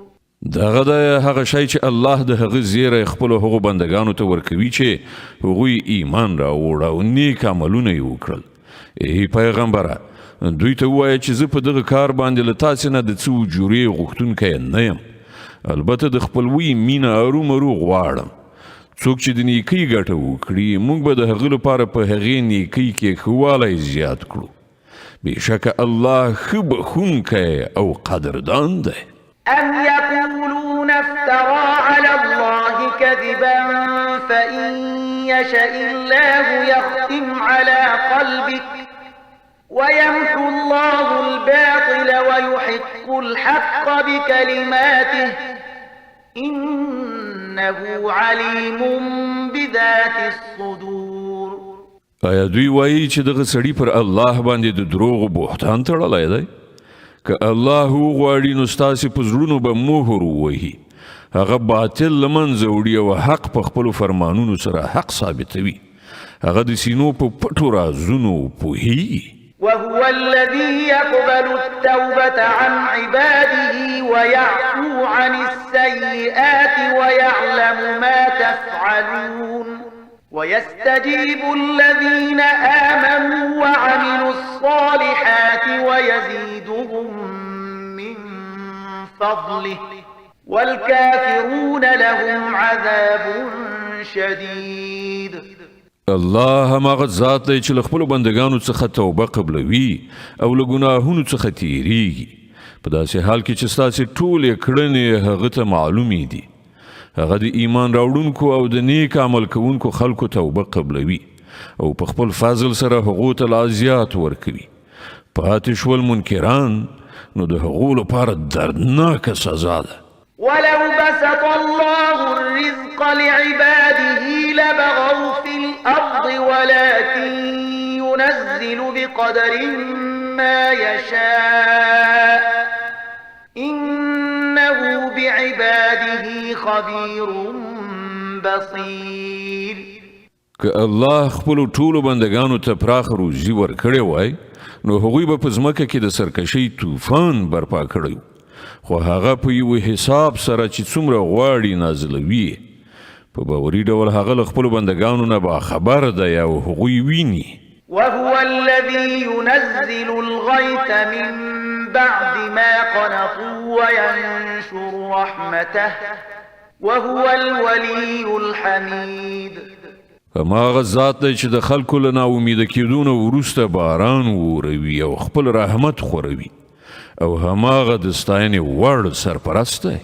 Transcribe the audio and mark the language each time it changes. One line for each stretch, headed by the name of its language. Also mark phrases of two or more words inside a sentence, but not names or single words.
Pashto: دغه د هغه شی چې الله د هغه زیره خپل هغو بندگانو ته ورکوي چې هغوی ایمان راوړ او نیک عملونه یې وکړل. ای پیغمبره دوی ته ووایه چې زه په دغه کار باندې له تاسې نه د څه اجورې غوښتونکی نه یم، البته د خپلوي مینه ارومرو غواړم. څوک چې د نیکۍ ګټه وکړي موږ به د هغه لپاره په هغې نیکۍ کې ښه والی زیات کړو. بېشکه الله ښه بخښونکی او قدردان دی.
Arabic: أم يقولون افترى على الله كذبا فإن يشأ الله يختم على قلبك ويمحو الله الباطل ويحق الحق بكلماته إنه عليم بذات الصدور.
Pashto: آیا دوی وایي چې دغه سړي پر الله باندې د دروغو بهتان تړلی دی؟ که الله وغواړي نو ستاسې په زړونو به مهر ووهي، هغه باطل له منځه وړي او حق په خپلو فرمانونو سره حق ثابتوي. هغه د سینو په پټو رازونو پوهیږي.
Arabic: وهو الذي يقبل التوبة عن عباده ويعفو عن السيئات ويعلم ما تفعلون ويستجيب الذين آمنوا وعملوا الصالحات ويزيدهم من فضله والكافرون لهم عذاب شديد.
Pashto: الله هماغه ذات دی چې له خپلو بندګانو څخه توبه قبلوي او له ګناهونو څخه تیریږي، په داسې حال کې چې ستاسې ټولې کړنې هغه ته معلومې دي. هغه د ایمان راوړونکو او د نیک عمل کوونکو خلکو توبه قبلوي او په خپل فضل سره هغو ته لا زیات ورکوي. پاتې شول منکران نو د هغو لپاره دردناکه سزا ده.
Arabic: ولو بسط الله الرزق لعباده لبغوا في الأرض ولكن ينزل بقدر ما يشاء إنه بعباده خبير بصير.
Pashto: که الله خپلو ټولو بندگانو ته پراخ روزي ورکړی وای نو هغوی به په ځمکه کې د سرکشۍ طوفان برپا کړی، خو هغه په یو حساب سره چې څومره غواړي نازلوي. په باوري ډول هغه له خپلو بندگانو نه باخبر دی او هغوی ویني.
Arabic: وهو الذي ينزل الغيث من بعد ما قنطوا وينشر رحمته وهو الولي الحميد.
Pashto: هماغه ذات دی چې د خلکو له ناامیده کېدو نه وروسته باران وروي او خپل رحمت خوروي، او هماغه د ستاینې وړ سرپرست دی.